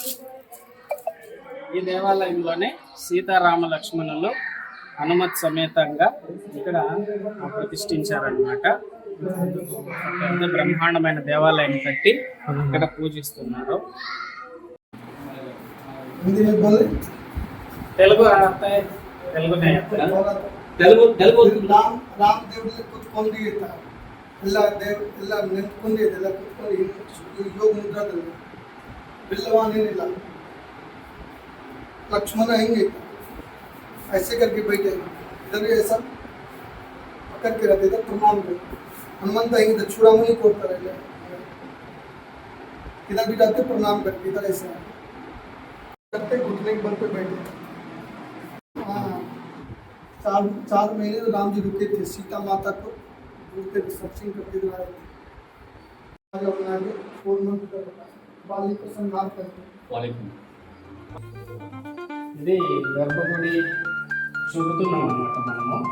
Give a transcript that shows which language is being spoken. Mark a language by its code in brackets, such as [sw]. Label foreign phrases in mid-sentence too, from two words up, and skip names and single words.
[te] ఈ దేవాలయంలోనే సీతారామ లక్ష్మణులు హనుమత్ సమేతంగా ఇక్కడ ప్రతిష్ఠించారనమాట. పెద్ద బ్రహ్మాండమైన దేవాలయం కట్టి ఇక్కడ పూజిస్తున్నారు. తెలుగు [kn] ರಾಮದೇವ್ರಲ್ಲಿ ಕುತ್ಕೊಂಡಿರ್ತ ಎಲ್ಲ ನಿಂತ್ಕೊಂಡಿದ್ದೆಲ್ಲ ಕುತ್ಕೊಂಡು ಯೋಗ ಮುದ್ರಾದಲ್ಲಿ ಬಿಲ್ಲವಾನೇನಿಲ್ಲ. [hi] लक्ष्मण आएंगे ऐसे करके बैठे, इधर भी ऐसा पकड़ के रहते, इधर प्रणाम कर. हनुमंत आएंगे तो चूड़ामणि कोड़ता रहे, इधर भी रहते प्रणाम करके, इधर ऐसा करते घुटने के बल पे बैठे. हाँ, 4 महीने तो राम जी रुके थे, सीता माता को ढूंढते थे, सर्चिंग करते हुए आए थे. अपना 4 मंथ बाली को संहार करते. [te] ఇది గర్భగుడి చూపుతున్నాం అన్నమాట మనము.